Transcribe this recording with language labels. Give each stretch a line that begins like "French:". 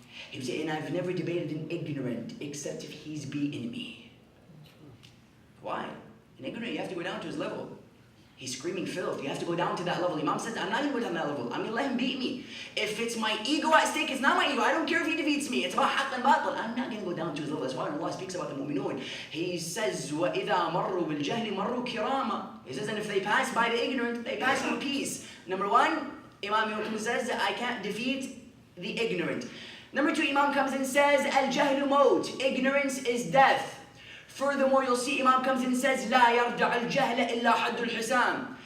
English: He would say, and I've never debated an ignorant except if he's beaten me. Why? An ignorant, you have to go down to his level. He's screaming filth. You have to go down to that level. Imam says, I'm not even going to that level. I'm going to let him beat me. If it's my ego at stake, it's not my ego. I don't care if he defeats me. It's about haqq and batil. I'm not going to go down to his level. That's why Allah speaks about the mu'minun. He says,
Arabic: وَإِذَا مَرُّوا بِالْجَهْلِ مَرُّوا كِرَامًا.
English: He says, and if they pass by the ignorant, they pass with peace. Number one, Imam Ibn says, I can't defeat the ignorant. Number two, Imam comes and says,
Arabic: Al-jahlu maut.
English: Ignorance is death. Furthermore, you'll see Imam comes in and says,
Arabic: لا يرجع الجهل إلا حد الحسام.